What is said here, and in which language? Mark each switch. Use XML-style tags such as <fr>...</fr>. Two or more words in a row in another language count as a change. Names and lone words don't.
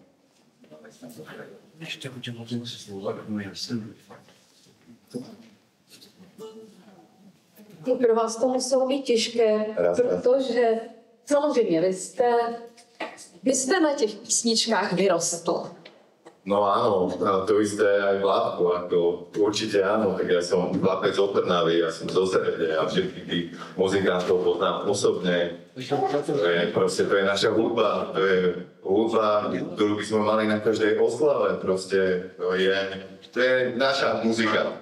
<cs>Pro vás to muselo být těžké, protože samozřejmě vy jste na těch písničkách vyrostl.</cs> <sk>No áno, to isté aj Vládku, ako určite áno, tak ja som chlapec od Trnavy, ja som zo Srede a všetkých tých muzikantov poznám osobne. To je naša hudba, to je hudba, ktorú by sme mali na každej oslave, proste to je naša muzika.</sk>